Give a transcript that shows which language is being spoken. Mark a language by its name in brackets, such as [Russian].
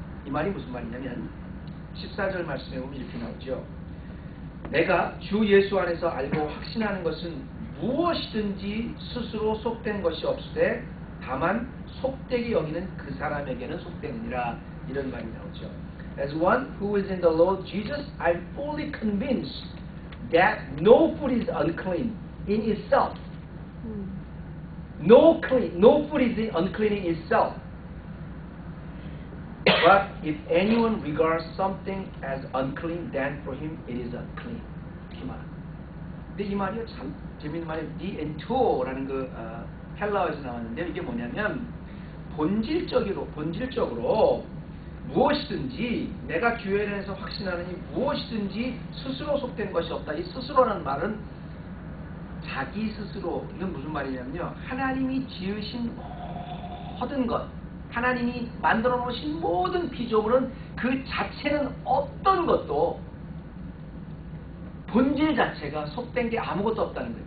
[Korean] 이 말이 무슨 말이냐면 14절 말씀에 보면 이렇게 나오죠. 내가 주 예수 안에서 알고 확신하는 것은 무엇이든지 스스로 속된 것이 없으되 다만 속되게 여기는 그 사람에게는 속되느니라, 이런 말이 나오죠. [English] As one who is in the Lord Jesus, I'm fully convinced that no food is unclean in itself. No food is unclean in itself. But if anyone regards something as unclean, then for him it is unclean. [Korean] 이렇게 말합니다. 근데 이 말이 참 재밌는 말이에요. 디엔토라는 그 헬라어에서 나왔는데 이게 뭐냐면 본질적으로 무엇이든지 내가 교회에 대해서 확신하느니 무엇이든지 스스로 속된 것이 없다. 이 스스로라는 말은 자기 스스로, 이건 무슨 말이냐면요, 하나님이 지으신 모든 것, 하나님이 만들어 놓으신 모든 피조물은 그 자체는 어떤 것도 본질 자체가 속된 게 아무것도 없다는 거예요.